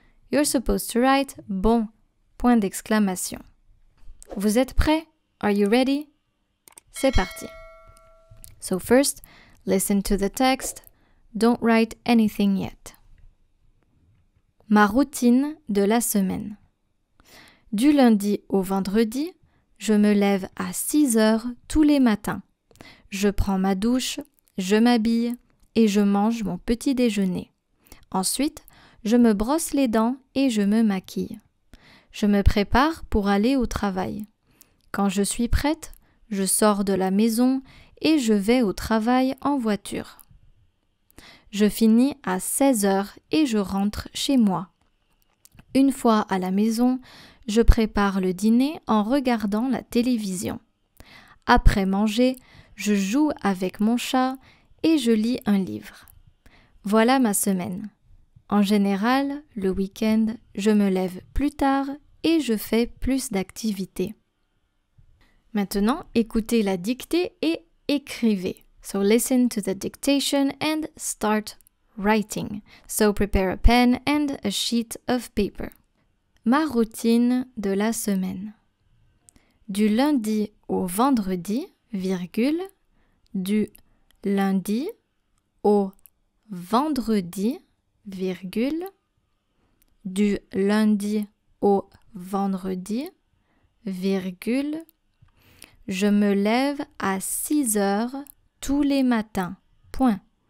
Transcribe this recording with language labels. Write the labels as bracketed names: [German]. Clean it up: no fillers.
[English] You're supposed to write bon, [French] point d'exclamation. Vous êtes prêts? [English] Are you ready? [French] C'est parti. [English] So first, listen to the text. Don't write anything yet. [French] Ma routine de la semaine. Du lundi au vendredi, je me lève à 6 heures tous les matins. Je prends ma douche, je m'habille et je mange mon petit déjeuner. Ensuite, je me brosse les dents et je me maquille. Je me prépare pour aller au travail. Quand je suis prête, je sors de la maison et je vais au travail en voiture. Je finis à 16 heures et je rentre chez moi. Une fois à la maison, je prépare le dîner en regardant la télévision. Après manger, je joue avec mon chat et je lis un livre. Voilà ma semaine. En général, le week-end, je me lève plus tard et je fais plus d'activités. Maintenant, écoutez la dictée et écrivez. [English] So listen to the dictation and start writing. So prepare a pen and a sheet of paper. [French] Ma routine de la semaine. Du lundi au vendredi, virgule, du lundi au vendredi, virgule, du lundi au vendredi, virgule, je me lève à 6 heures tous les matins, point.